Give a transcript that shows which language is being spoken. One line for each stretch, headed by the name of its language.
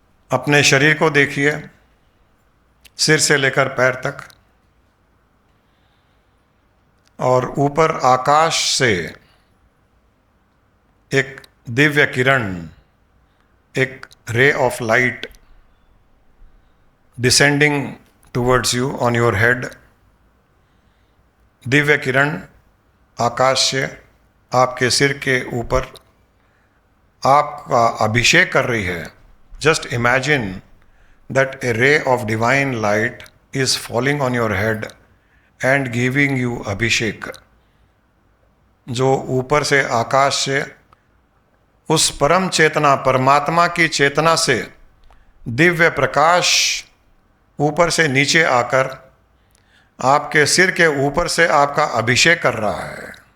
Hindi: अपने शरीर को देखिए, सिर से लेकर पैर तक, और ऊपर आकाश से एक दिव्य किरण, एक
English: Ray of light descending towards you on your head.
Hindi: Divya किरण आकाश से आपके सिर के ऊपर आपका अभिषेक कर रही है।
English: Just imagine that a ray of divine light is falling on your head and giving you abhishek.
Hindi: जो ऊपर से आकाश से उस परम चेतना परमात्मा की चेतना से दिव्य प्रकाश ऊपर से नीचे आकर आपके सिर के ऊपर से आपका अभिषेक कर रहा है।